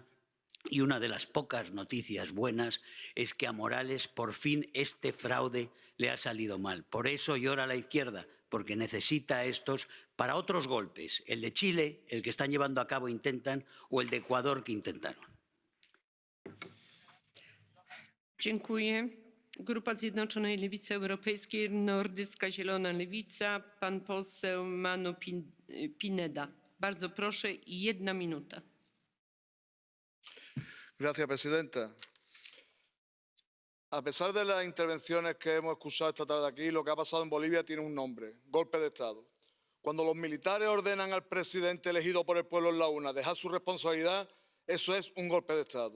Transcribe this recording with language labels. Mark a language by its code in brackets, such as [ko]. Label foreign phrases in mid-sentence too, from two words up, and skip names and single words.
[es] Y una de las pocas noticias buenas es que a Morales por fin este fraude le ha salido mal. Por eso llora la izquierda, porque necesita estos para otros golpes. El de Chile, el que están llevando a cabo intentan, o el de Ecuador que intentaron. [pl] Dziękuję. Grupa Zjednoczonej Lewicy Europejskiej, Nordycka Zielona Lewica, pan poseł Manu Pineda. Bardzo proszę, 1 minuta. [es] Gracias, presidenta. A pesar de las intervenciones que hemos escuchado esta tarde aquí, lo que ha pasado en Bolivia tiene un nombre: golpe de Estado. Cuando los militares ordenan al presidente elegido por el pueblo en la urna dejar su responsabilidad, eso es un golpe de Estado.